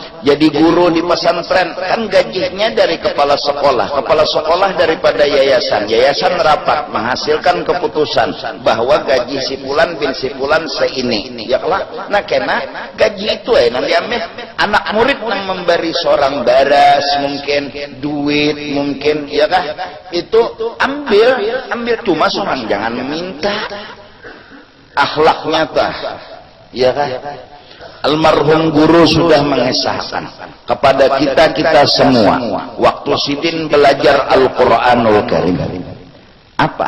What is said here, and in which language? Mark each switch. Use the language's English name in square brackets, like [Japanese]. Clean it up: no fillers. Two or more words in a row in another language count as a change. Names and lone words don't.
[Indonesian] Jadi guru di pesantren kan gajinya dari kepala sekolah daripada yayasan rapat menghasilkan keputusan bahwa gaji si fulan bin si fulan seini ya Allah. [Banjar] Nah kena gaji itu nanti ambil anak murid yang memberi seorang baras mungkin duit mungkin ya kah itu ambil cuma seorang jangan meminta akhlaknya tah ya kah. [Indonesian] Almarhum guru sudah mengisahkan kepada kita semua waktu Sidin belajar Al-Quranul Karim apa?